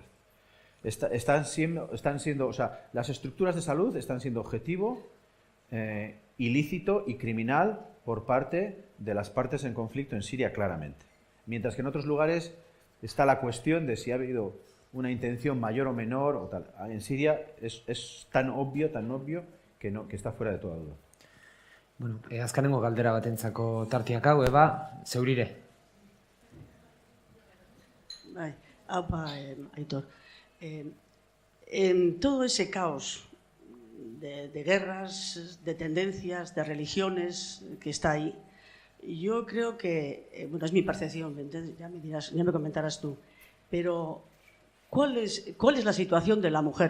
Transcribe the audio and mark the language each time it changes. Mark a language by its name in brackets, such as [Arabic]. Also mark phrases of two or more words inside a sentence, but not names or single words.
[Spanish] Están siendo, o sea, las estructuras de salud están siendo objetivo ilícito y criminal por parte de las partes en conflicto en Siria, claramente. Mientras que en otros lugares está la cuestión de si ha habido una intención mayor o menor o tal. En Siria es tan obvio que está fuera de toda duda. [Basque] Bueno, azkenengo galdera batentzako tartiak hau, Eba, zeurire. Bai, aupa, Aitor. [Spanish] En todo ese caos de guerras, de tendencias, de religiones que está ahí, yo creo que, bueno, es mi percepción, ya me dirás, ya me comentarás tú, pero ¿cuál es la situación de la mujer?